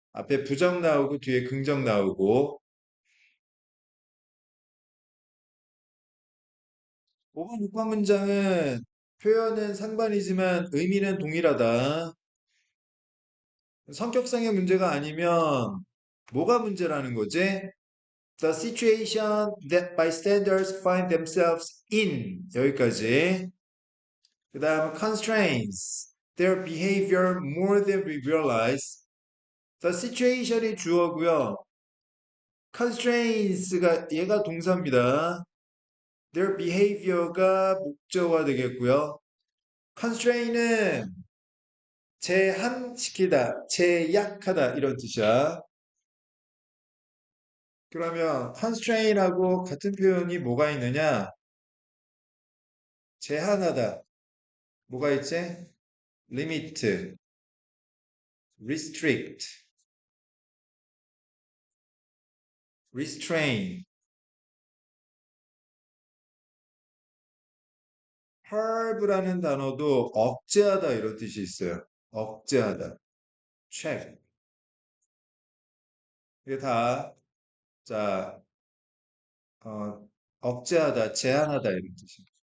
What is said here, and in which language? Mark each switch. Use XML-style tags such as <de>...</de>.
<ko>앞에 부정 나오고 뒤에 긍정 나오고. 5번, 6번 문장은 표현은 상반이지만 의미는 동일하다. 성격상의 문제가 아니면 뭐가 문제라는 거지?</ko> <en>The situation that bystanders find themselves in.</en> <ko>여기까지. 그 다음</ko> <en>constraints their behavior more than we realize. The situation</en> <ko>이 주어고요. constrains가 얘가 동사입니다.</ko> <en>their behavior</en> <ko>가 목적어가 되겠고요. constraint은 제한시키다, 제약하다 이런 뜻이야. 그러면 constraint하고 같은 표현이 뭐가 있느냐? 제한하다. 뭐가 있지?</ko> <en>limit, restrict, restrain.</en> <ko>halve라는 단어도 억제하다 이런 뜻이 있어요. 억제하다. check. 이게 다, 자, 억제하다, 제한하다 이런 뜻입니다.</ko>